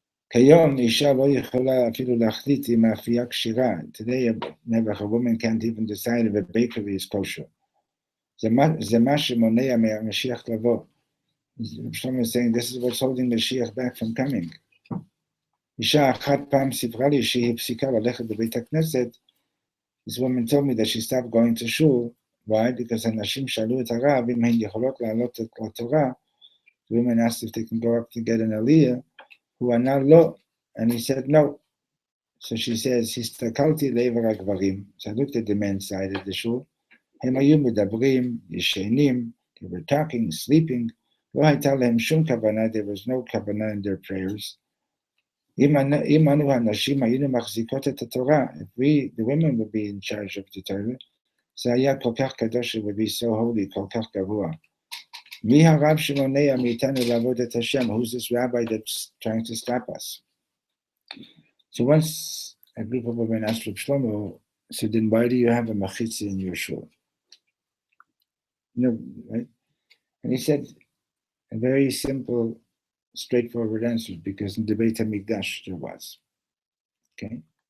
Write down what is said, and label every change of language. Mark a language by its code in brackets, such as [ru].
[he] כיום אישה לא יכולה אפילו להחליט אם האפייה כשירה. [en] Today a woman can't even decide if a bakery is kosher. [he] זה מה שמונע מהמשיח לבוא. [en] Reb Shlomo is saying this is what's holding Mashiach back from coming. [he] אישה אחת פעם סיפרה לי שהיא הפסיקה ללכת לבית הכנסת. [en] This woman told me that she stopped going to shul. Why? [he] Because הנשים שאלו את הרב אם הן יכולות לעלות לתורה. [en] Women asked if they can go up to get an aliyah. [he] הוא ענה לא, [en] and he said no. So she says, [he] הסתכלתי לעבר הגברים. [en] So I looked at the men's side of the shul. [he] הם היו מדברים, ישנים, [en] they were talking, sleeping. [he] לא הייתה להם שום כוונה, [en] there was no כוונה in their prayers. [he] אם אנו הנשים היינו מחזיקות את התורה, [en] if the women would be in charge of the Torah, [he] זה היה כל כך קדוש, [en] it would be so holy, [he] כל כך גבוה. מי הרב שמונע מאיתנו לעבוד את השם? [en] Who's this rabbi that's trying to stop us? So once a group of women asked Reb Shlomo, so then why do you have a machitza in your shul? Right? And he said a very simple, straightforward answer, because in the Beit HaMikdash there was. Okay?